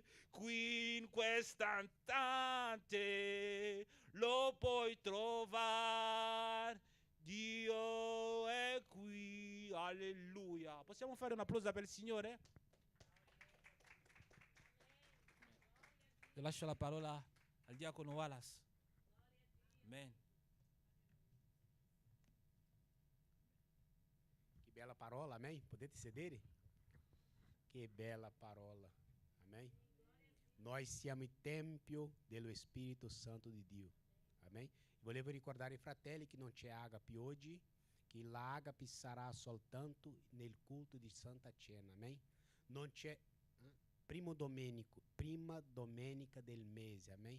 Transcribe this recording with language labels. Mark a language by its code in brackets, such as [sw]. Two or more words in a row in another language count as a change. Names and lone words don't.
[it] Qui in quest'istante lo puoi trovare, Dio è qui, alleluia. Possiamo fare un applauso per il Signore? Io lascio la parola al diacono Wallace. Amen. [pt] Que bela [it] parola, amém? Potete sedere? [pt] Que bela parola, amém? [it] Nós siamo il tempio dello Spirito Santo di Dio, amém? Volevo ricordare ai fratelli che non c'è agape oggi, che l'agape sarà soltanto nel culto di Santa Cena, amém? Non c'è prima domenica del mese, amém?